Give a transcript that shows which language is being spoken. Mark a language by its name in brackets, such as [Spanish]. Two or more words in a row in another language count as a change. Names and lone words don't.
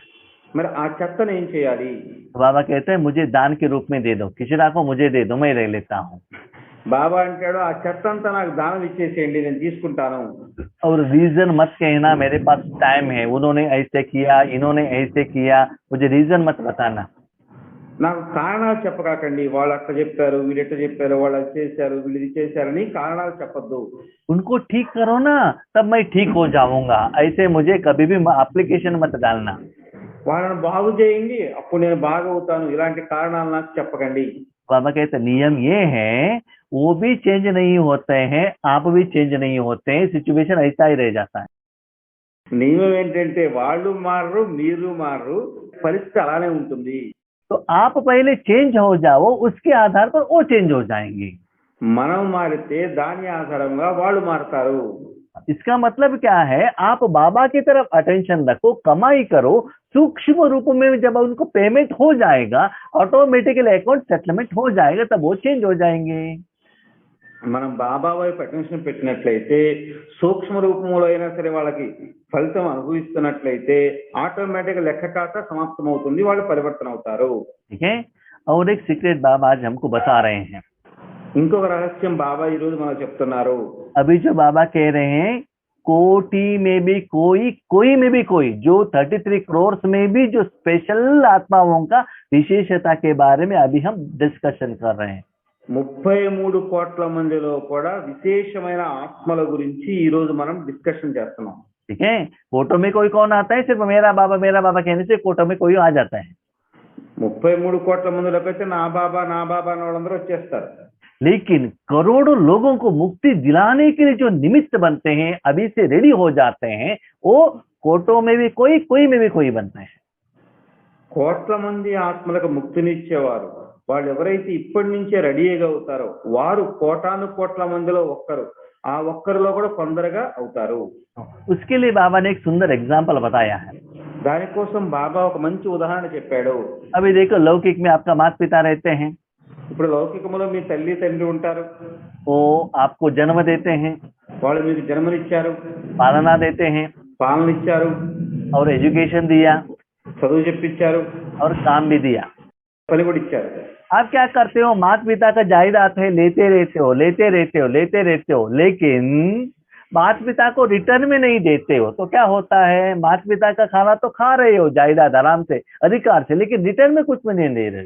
[Telugu] మరి ఆ చెత్తను ఏం చేయాలి? [Hindi] बाबा कहते हैं मुझे दान के रूप में दे दो, खिचड़ा को मुझे दे दो, मैं रह लेता हूँ. [Telugu] బాబా అంటాడు ఆ చెత్త అంతా నాకు దానం ఇచ్చేసేయండి, నేను తీసుకుంటాను. [Hindi] और रीजन मत कहना मेरे पास टाइम है, उन्होंने ऐसे किया, इन्होंने ऐसे किया, मुझे रीजन मत बताना. [Telugu] నాకు కారణాలు చెప్పకాకండి, వాళ్ళు అట్లా చెప్పారు, వీళ్ళు ఎట్లా చెప్పారు, వాళ్ళు అది చేశారు, వీళ్ళు ఇది చేశారని కారణాలు చెప్పొద్దు. [Hindi] उनको ठीक करो ना, तब मैं ठीक हो जाऊंगा. ऐसे मुझे कभी भी एप्लीकेशन मत डालना. [Telugu] వాళ్ళని బాగు చేయండి, అప్పుడు నేను బాగా అవుతాను, ఇలాంటి కారణాలు నాకు చెప్పకండి. [Hindi] बाबा कहते नियम ये है, वो भी चेंज नहीं होते हैं, आप भी चेंज नहीं होते हैं, सिचुएशन ऐसा ही रह जाता है. [Telugu] నియమం ఏంటంటే వాళ్ళు మారరు, మీరు మారరు, పరిస్థితి అలానే ఉంటుంది. [Hindi] तो आप पहले चेंज हो जाओ, उसके आधार पर वो चेंज हो जाएंगे। [Telugu] మనం మారితే దాని ఆధారంగా వాళ్ళు మారతారు. [Hindi] इसका मतलब क्या है, आप बाबा की तरफ अटेंशन रखो, कमाई करो, सूक्ष्म रूप में जब उनको पेमेंट हो जाएगा, [English] automatically account settlement [Hindi] हो जाएगा, तब वो चेंज हो जाएंगे। [Telugu] మనం బాబా వైపు అటెన్షన్ పెట్టినట్లయితే, సూక్ష్మ రూపంలో అయినా సరే వాళ్ళకి ఫలితం అనుభవిస్తున్నట్లయితే ఆటోమేటిక్ లెక్క ఖాతా సమాప్తమవుతుంది, వాళ్ళు పరివర్తన అవుతారు. [Hindi] ठीक है। और एक सीक्रेट बाबा आज हमको बता रहे हैं। [Telugu] ఇంకొక రహస్యం బాబా ఈ రోజు మనకు చెప్తున్నారు. [Hindi] अभी जो बाबा कह रहे हैं, कोटि में भी कोई में भी कोई, जो 33 करोड़ में भी जो स्पेशल आत्माओं का विशेषता के बारे में अभी हम डिस्कशन कर रहे हैं। [Telugu] 33 కోట్ల మందిలో కూడా విశేషమైన ఆత్మల గురించి ఈ రోజు మనం డిస్కషన్ చేస్తున్నాం. [Hindi] ठीक है। फोटो में कोई कौन आता है, सिर्फ मेरा बाबा कहने से फोटो में कोई आ जाता है। [Telugu] 33 కోట్ల మందిలోకైతే నా బాబా అన్న వాళ్ళందరూ వచ్చేస్తారు. [Hindi] लेकिन करोड़ों लोगों को मुक्ति दिलाने के लिए जो निमित्त बनते हैं, अभी से रेडी हो जाते हैं, वो फोटो में भी कोई में भी कोई बनते हैं। [Telugu] కోట్ల మంది ఆత్మలకు ముక్తినిచ్చేవారు వాళ్ళు ఎవరైతే ఇప్పటి నుంచే రెడీగా అవుతారో వారు కోటాను కోట్ల మందిలో ఒక్కరు, ఆ ఒక్కరిలో కూడా కొందరుగా అవుతారు. [Hindi] उसके लिए बाबा ने एक सुंदर एग्जाम्पल बताया है। [Telugu] దానికోసం బాబా ఒక మంచి ఉదాహరణ చెప్పాడు. [Hindi] अभी देखो, लौकिक में आपका माता पिता रहते हैं, [Telugu] ఇప్పుడు లౌకికంలో మీ తల్లి తండ్రి ఉంటారు, [Hindi] वो आपको जन्म देते हैं, [Telugu] వాళ్ళు మీకు జన్మనిచ్చారు, [Hindi] पालना देते हैं, [Telugu] పాలన ఇచ్చారు, [Hindi] और एजुकेशन दिया, [Telugu] చదువు చెప్పించారు, [Hindi] और काम भी दिया। [Telugu] పని కూడా ఇచ్చారు. [Hindi] आप क्या करते हो, माता पिता का जायदाद है, लेते रहते हो, लेकिन माता पिता को रिटर्न में नहीं देते हो, तो क्या होता है, माता पिता का खाना तो खा रहे हो जायदाद आराम से, अधिकार से, लेकिन रिटर्न में कुछ भी नहीं दे रहे हो।